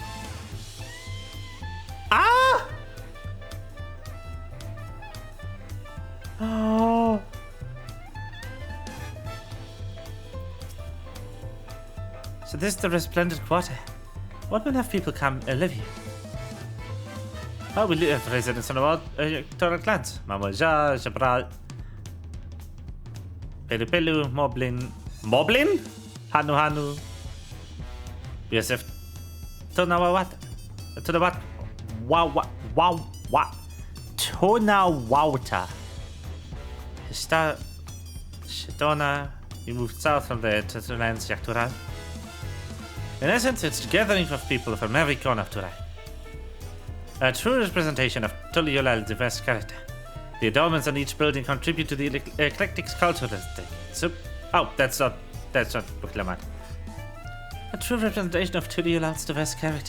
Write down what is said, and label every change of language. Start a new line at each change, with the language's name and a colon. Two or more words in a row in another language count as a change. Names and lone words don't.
English: Ah! Oh. So this is the Resplendent Quarter. What will have people come and live here? Oh, we live residents on about Toral clans. Mamoja, Jabral, Pelu Pelu, Moblin. Moblin? Hanu Hanu. Yosef Tonawawat. Tonawat. Wow. Tonawauta. Hista Shidona. We moved south from there to the lands Yaktural. In essence, it's a gathering of people from every corner of Turai. A true representation of Tuliyolal's diverse character. The adornments on each building contribute to the eclectic cultural aesthetic. So, oh, that's not what I meant. A true representation of Tuliyolal's diverse character.